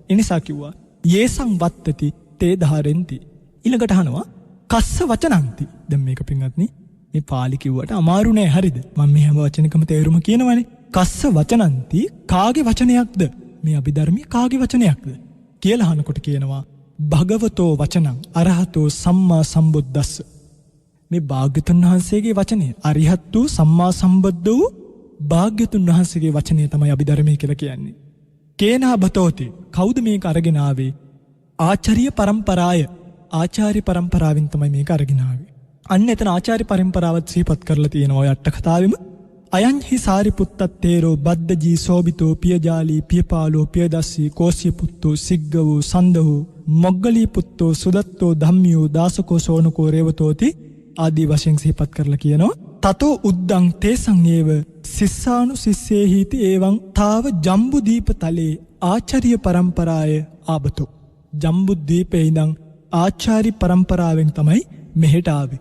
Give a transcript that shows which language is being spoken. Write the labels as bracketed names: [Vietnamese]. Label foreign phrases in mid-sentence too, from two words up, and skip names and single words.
[Sinhala] ඒ නිසා කිව්වා [Pali] යේසං වත්තති තේ ධාරෙන්ති. [Sinhala] ඊළඟට අහනවා [Pali] කස්ස වචනන්ති. [Sinhala] දැන් මේක පින්වත්නි මේ පාලි කිව්වට අමාරු නෑ හරිද? මම මේ හැම වචනකම තේරුම කියනවනේ. [Pali] කස්ස වචනන්ති [Sinhala] කාගේ වචනයක්ද? මේ අභිධර්මයේ කාගේ වචනයක්ද කියලා අහනකොට කියනවා [Pali] භගවතෝ වචනං අරහතෝ සම්මා සම්බුද්දස්ස. [Sinhala] මේ භාග්‍යතුන් වහන්සේගේ වචනය අරිහත් වූ සම්මා සම්බුද්ධ වූ භාග්‍යතුන් වහන්සේගේ වචනය තමයි අභිධර්මය කියලා කියන්නේ. [Pali] කේනා බතෝති [Sinhala] කවුද මේක අරගෙන ආවේ? ආචාර්ය පරම්පරාය. ආචාර්ය පරම්පරාවෙන් තමයි මේක අරගෙන ආවේ. අන්න එතන ආචාර්ය පරම්පරාවත් සිහිපත් කරලා තියෙනවා ඔය අට කතාවෙම. [Pali] අයං හි සාරිපුත්තත්තේරෝ බද්දජී සෝබිතෝ පියජාලී පියපාලෝ පියදස්සී කෝසිය පුත්තෝ සිග්ගවෝ සන්දහෝ මොග්ගලී පුත්තෝ සුදත්තෝ ධම්මියෝ දාසකෝ සෝනකෝ රේවතෝති [Sinhala] ආදී වශයෙන් සිහිපත් කරලා කියනවා. [Pali] තතෝ උද්දං තේසං ඒව සිස්සානු සිස්සේහිති එවං තාව ජම්බුදීප තලේ ආචාර්ය පරම්පරාය ආබතෝ. [Sinhala] ජම්බුද්වීපේ ඉඳන් ආචාර්ය පරම්පරාවෙන් තමයි මෙහෙට ආවේ.